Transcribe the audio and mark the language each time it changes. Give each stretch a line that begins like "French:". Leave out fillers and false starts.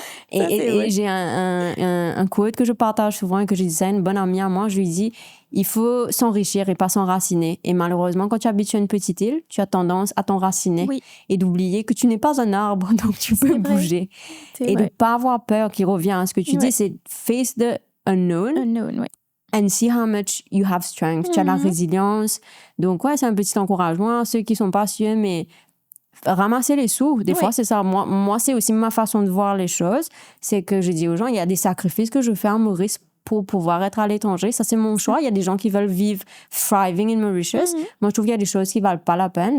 French: Et j'ai un quote que je partage souvent et que je dis à une bonne amie à moi. Je lui dis, il faut s'enrichir et pas s'enraciner. Et malheureusement, quand tu habites sur une petite île, tu as tendance à t'enraciner et d'oublier que tu n'es pas un arbre, donc tu peux bouger. Et de ne pas avoir peur qui revient à ce que tu dis, c'est
English: face the unknown. And see how much you have strength.
French: Tu as la résilience. Donc, c'est un petit encouragement à ceux qui sont pas sûrs, mais ramasser les sous. Des fois, c'est ça. Moi, c'est aussi ma façon de voir les choses. C'est que je dis aux gens, il y a des sacrifices que je fais à Maurice pour pouvoir être à l'étranger. Ça, c'est mon choix. Il y a des gens qui veulent vivre
English: thriving in Mauritius.
French: Moi, je trouve qu'il y a des choses qui valent pas la peine.